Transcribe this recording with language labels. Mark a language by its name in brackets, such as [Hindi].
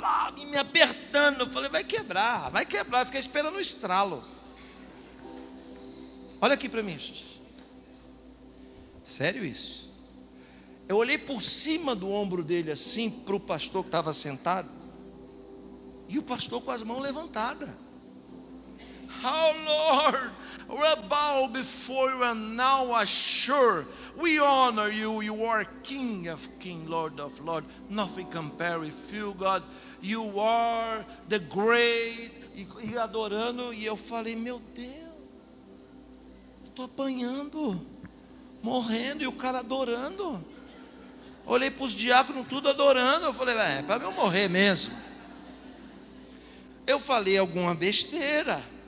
[Portuguese] esperando. Eu falei, vai quebrar. Fiquei esperando o estralo. Olha aqui para mim. Sério isso? Eu olhei por cima do ombro dele assim, para o pastor que estava sentado. E o pastor com as mãos levantadas. [English] Oh Lord, we bow before you and now assure we honor you. You are King of Kings, Lord of Lords. Nothing compare with you, God. You are the great. [Portuguese] E adorando. E eu falei, meu Deus, estou apanhando, morrendo. E o cara adorando. Olhei para os diáconos tudo adorando. Eu falei, é para eu morrer mesmo. Eu falei alguma besteira.